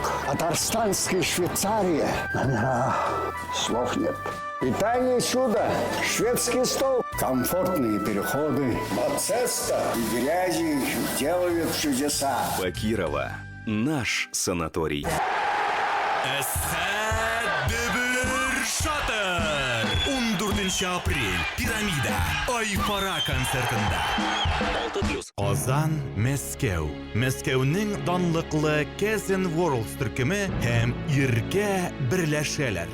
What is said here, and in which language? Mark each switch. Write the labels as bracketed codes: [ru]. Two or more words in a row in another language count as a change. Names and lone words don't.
[ru] Татарстанская Швейцария. Номера. Слов нет. Питание чудо. Шведский стол. Комфортные переходы. Мацеста и грязи делают чудеса. Бакирова. Наш санаторий. [tt] Шатыр 14 апрель Пирамида Айпара концертында 6+. Казан, Мәскәү. Мәскәүнең данлыклы Кэзен Ворлдс төркеме һәм Иркә берләшәләр.